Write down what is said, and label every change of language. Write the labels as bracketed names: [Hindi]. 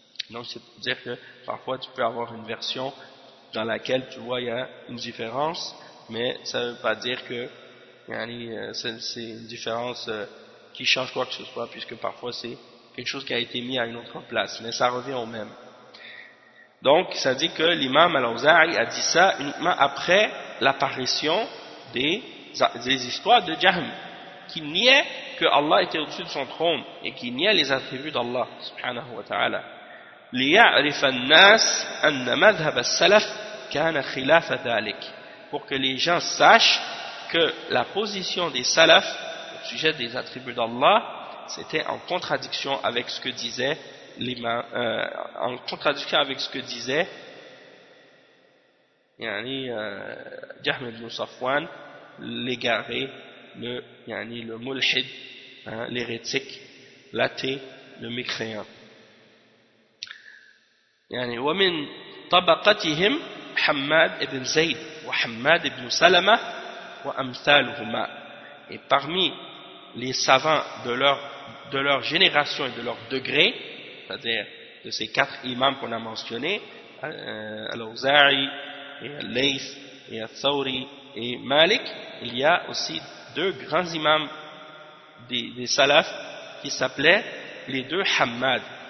[French] Donc c'est pour dire que parfois tu peux avoir une version dans laquelle tu vois il y a une différence, mais ça ne veut pas dire que yani, c'est une différence qui change quoi que ce soit, puisque parfois c'est quelque chose qui a été mis à une autre place, mais ça revient au même. Donc ça dit que l'imam Al-Auza'i a dit ça uniquement après l'apparition des histoires de Jahm, qui niait que Allah était au-dessus de son trône et qui niait les attributs d'Allah subhanahu wa ta'ala. [Arabic] ليعرف الناس أن مذهب السلف كان خلاف ذلك. [French] Pour que les gens sachent que la position des salaf au sujet des attributs d'Allah, c'était en contradiction avec ce que disait l'imam, en contradiction avec ce que disait yani Jahm ibn Safwan, l'égaré, le yani le mulhid, hein, l'hérétique, l'athée, le mécréant. [Arabic] يعني ومن طبقتهم حماد بن زيد وحماد بن سلمة وأمثالهما. [French] Et parmi les savants de leur génération et de leur degré, c'est-à-dire de ces quatre imams qu'on a mentionnés, Al-Auza'i et Al-Layth et Al-Thawri et Malik, il y a aussi deux grands imams des salafs qui s'appelaient les deux Hammad.